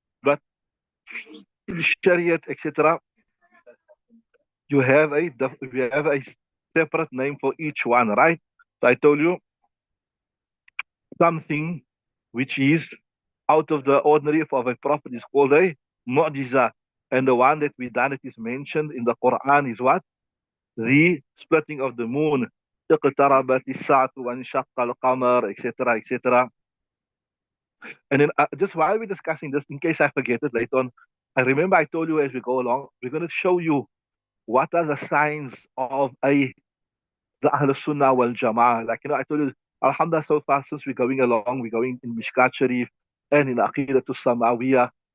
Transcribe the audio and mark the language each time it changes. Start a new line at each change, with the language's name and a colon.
English: But in Shariat, etc., you have a separate name for each one, right? So I told you something which is out of the ordinary of a prophet is called a mu'jiza. And the one that we done that is mentioned in the Quran is what? The splitting of the moon.
Arabic: اقتربت الساعة وانشق القمر,
English: etc., etc. And then just while we're discussing this, in case I forget it later on, I remember I told you as we go along, we're going to show you what are the signs of the Ahl Sunnah wal Jama'ah. Like, I told you, Alhamdulillah, so far since we're going along, we're going in Mishkaat Shareef and in Aqidatul Samawiyah.